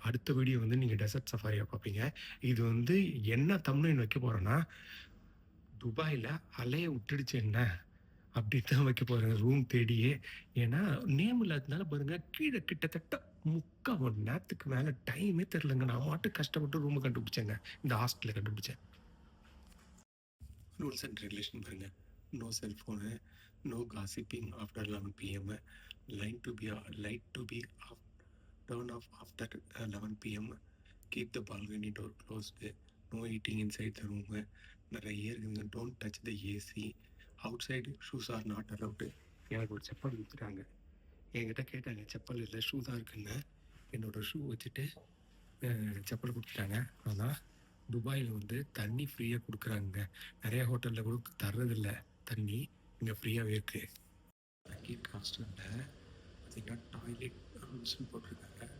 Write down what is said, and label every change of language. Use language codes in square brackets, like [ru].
[ta] அடுத்த வீடியோ வந்து நீங்கள் டெசர்ட் சஃபாரியை பார்ப்பீங்க. இது வந்து என்ன தம்ப்நெயில் வைக்க போகிறேன்னா, துபாயில் அலைய விட்டுடுச்சு என்ன அப்படி தான் வைக்க போகிறேன் ரூம் தேடியே. ஏன்னா நேம் இல்லாததுனால பாருங்கள், கீழே கிட்டத்தட்ட 3/4 மணி நேரத்துக்கு மேலே டைமே தெரிலங்க. நான் மாட்டு கஷ்டப்பட்டு ரூமை கண்டுபிடிச்சேங்க. இந்த ஹாஸ்டலில் கண்டுபிடிச்சேன். ரூல்ஸ் அண்ட் ரெகுலேஷன் பாருங்கள். [en] No cellphone, no gossiping after 11 p.m. Light to be off, turn off after 11 p.m. Keep the balcony door closed. No eating inside the room. [ta] நிறைய இருக்குங்க. [en] Don't touch the AC. Outside shoes are not allowed. [ta] எனக்கு ஒரு செப்பல் கொடுத்துட்டாங்க. என்கிட்ட கேட்டாங்க செப்பல் இல்லை, shoe தான் இருக்குன்னு. என்னோட ஷூ வச்சுட்டு செப்பல் கொடுத்துட்டாங்க. ஆனால் துபாயில் வந்து தண்ணி ஃப்ரீயாக கொடுக்குறாங்க. நிறைய ஹோட்டலில் கூட தர்றதில்லை தண்ணி, இங்கே ஃப்ரீயாகவே இருக்குது. அக்கீட் ஹாஸ்டலில் பார்த்தீங்கன்னா டாய்லெட் ரூல்ஸ்னு போட்டிருக்காங்க.